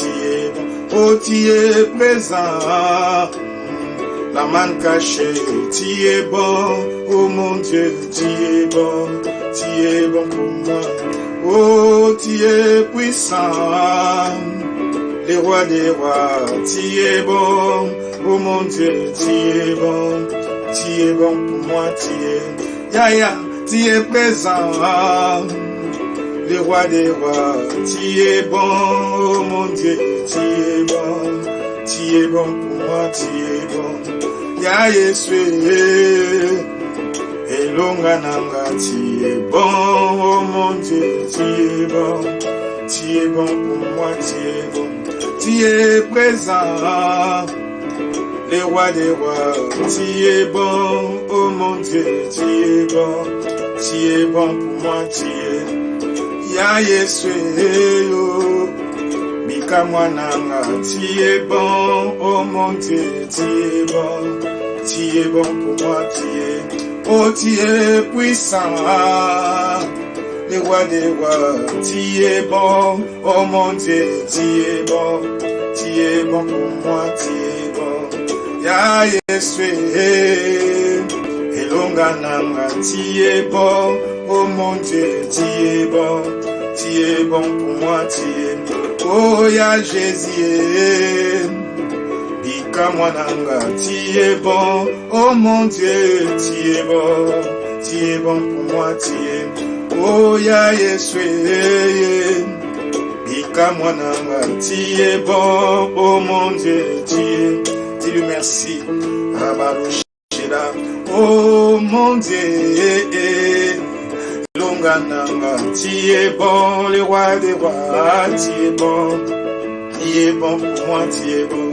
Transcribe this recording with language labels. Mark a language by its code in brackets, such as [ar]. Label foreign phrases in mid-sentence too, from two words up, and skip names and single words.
[fr] es bon, oh tu es présent, la main cachée, tu es bon, oh mon Dieu, tu es bon pour moi, oh tu es puissant, les rois des rois, tu es bon, oh mon Dieu, tu es bon pour moi, tu es Yaya, tu es présent, le roi des rois. Tu es bon, oh mon Dieu, tu es bon. Tu es bon pour moi, tu es bon. [ln] Ya Yesu, elonga nanga, [fr] tu es bon, oh mon Dieu, tu es bon. Tu es bon pour moi, tu es bon. Tu es présent, le roi des rois. Tu es bon, oh mon Dieu, tu es bon. Tu es bon pour moi, tu es. [ln] Ya Yesu, Bika mwananga, [fr] tu es bon, oh mon Dieu, tu es bon. Tu es bon pour moi, tu es. Oh, tu es puissant, le roi des rois. Tu es bon, oh mon Dieu, tu es bon. Tu es bon pour moi, tu es bon. [ln] Ya Yesu, elonga nanga, [fr] tu es bon, oh mon Dieu, tu es bon. Tu es bon pour moi, tu es. Oh, [ln] ya Jésus, Bika mwananga, [fr] tu es bon, oh mon Dieu, tu es bon. Tu es bon pour moi, tu es. [ln] Oh, ya Yesu, Bika mwananga, [fr] tu es bon, oh mon Dieu, tu es. Dis-lui merci, Rabaroshida, oh mon Dieu, Longananga, tu es bon, le roi des rois, tu es bon. Tu es bon pour moi, tu es bon.